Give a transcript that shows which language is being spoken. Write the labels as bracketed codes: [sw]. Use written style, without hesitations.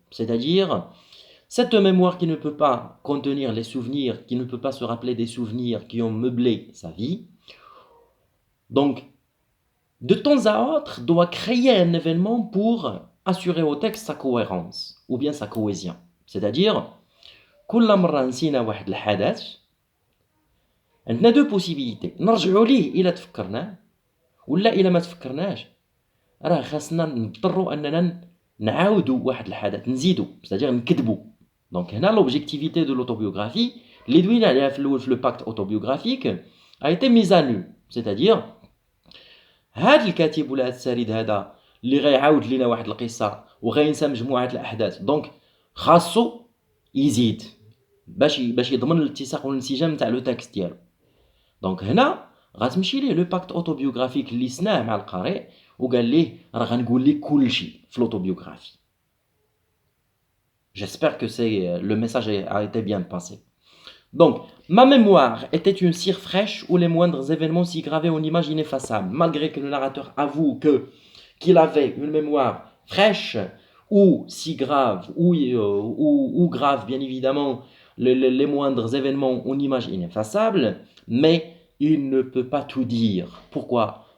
[fr] C'est-à-dire, cette mémoire qui ne peut pas contenir les souvenirs, qui ne peut pas se rappeler des souvenirs qui ont meublé sa vie, donc, de temps à autre, doit créer un événement pour assurer au texte sa cohérence, ou bien sa cohésion. C'est-à-dire, [ar] كل مرة نسينا واحد الحدث عندنا [fr] دو بوسيبيليتي [ar] نرجعوا ليه الا تفكرناه ولا الا ما تفكرناش راه خاصنا نضطروا اننا نعاودوا واحد الحدث نزيدوا [fr] c'est-à-dire [ar] نكذبوا دونك هنا [fr] l'objectivité de l'autobiographie [ar] اللي دوينا عليها في الاول في [fr] لو باكت autobiographique a été mise à nu c'est-à-dire [ar] هاد الكاتب ولا هاد السريد هذا اللي غيعاود لينا واحد القصه وغينسى مجموعه الاحداث دونك خاصو يزيد باش يضمن الاتساق والانسجام تاع [fr] لو تكست [ar] ديالو دونك هنا غتمشي ليه [fr] لو باكت اوتوبيوغرافيك [ar] اللي سناه مع القارئ وقال ليه راه غنقول لك كلشي في [fr] l'autobiographie. J'espère que le message a été bien passé. Donc, ma mémoire était une cire fraîche où les moindres événements s'y gravaient en image ineffaçable. Malgré que le narrateur avoue qu'il avait une mémoire fraîche ou si grave, ou grave, bien évidemment, les moindres événements en image ineffaçable, mais il ne peut pas tout dire. Pourquoi?